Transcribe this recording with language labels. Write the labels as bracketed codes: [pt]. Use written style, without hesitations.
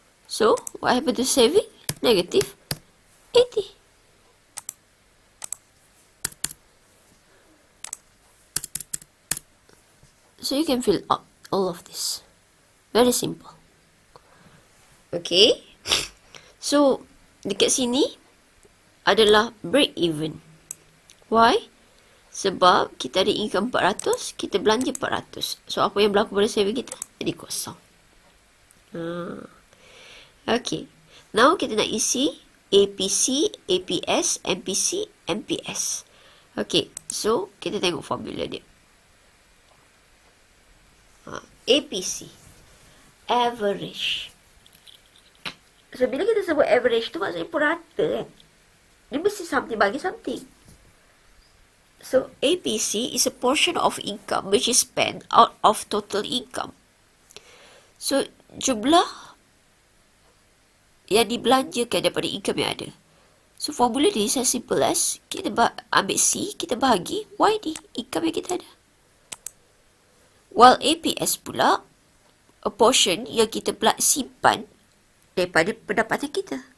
[en] So, what happened to saving? Negative 80. So, you can fill up all of this. Very simple. Okay. [ms] So, dekat sini adalah break even. [en] Why? [ms] Sebab kita ada income 400, kita belanja 400. So, apa yang berlaku pada saving kita? Jadi kosong. Okay. Now, kita nak isi APC, APS, MPC, MPS. Okay. So, kita tengok formula dia. APC. Average. So, bila kita sebut average tu maksudnya purata kan? Dia mesti something bagi something. [en] So, APC is a portion of income which is spent out of total income. [ms] So, jumlah yang dibelanjakan daripada income yang ada. So, formula ni [en] as simple as [ms] kita ambil C, kita bahagi YD, income yang kita ada. While APS pula, a portion yang kita simpan daripada pendapatan kita.